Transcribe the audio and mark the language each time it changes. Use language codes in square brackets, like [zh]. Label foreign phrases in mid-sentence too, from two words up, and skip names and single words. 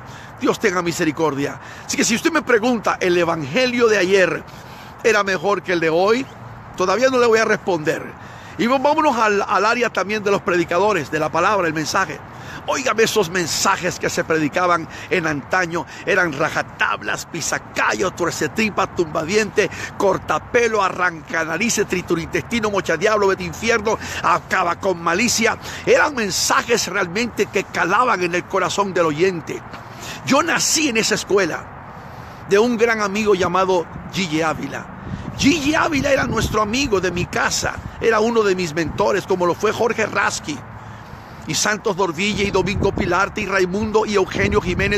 [es] Dios tenga misericordia. Así que si usted me pregunta, ¿el evangelio de ayer era mejor que el de hoy? Todavía no le voy a responder. Y vámonos al área también de los predicadores, de la palabra, el mensaje. Óigame, esos mensajes que se predicaban en antaño eran rajatablas, pisacallo, tuercetripa, tumbadiente, cortapelo, arrancanarices, triturintestino, mochadiablo, vete infierno, acaba con malicia. Eran mensajes realmente que calaban en el corazón del oyente. Yo nací en esa escuela de un gran amigo llamado Gigi Ávila. Gigi Ávila era nuestro amigo de mi casa, era uno de mis mentores, como lo fue Jorge Rasky, y Santos Dordilla, y Domingo Pilarte, y Raimundo, y Eugenio Jiménez.